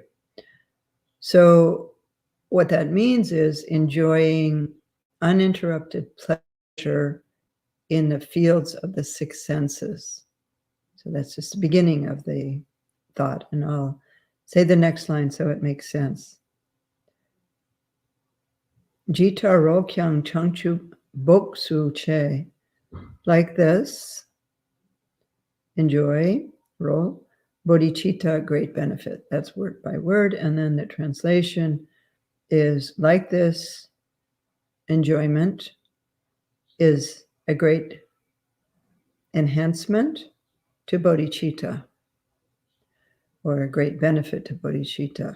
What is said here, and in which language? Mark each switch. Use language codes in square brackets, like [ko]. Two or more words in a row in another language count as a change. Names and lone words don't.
[en] So what that means is enjoying uninterrupted pleasure in the fields of the 6 senses. So that's just the beginning of the thought. And I'll say the next line so it makes sense. [bo] Jitaro kyang changchu boksu che. [en] Like this, enjoy, roll, bodhicitta, great benefit. That's word by word. And then the translation is, like this, enjoyment is a great enhancement to bodhicitta, or a great benefit to bodhicitta.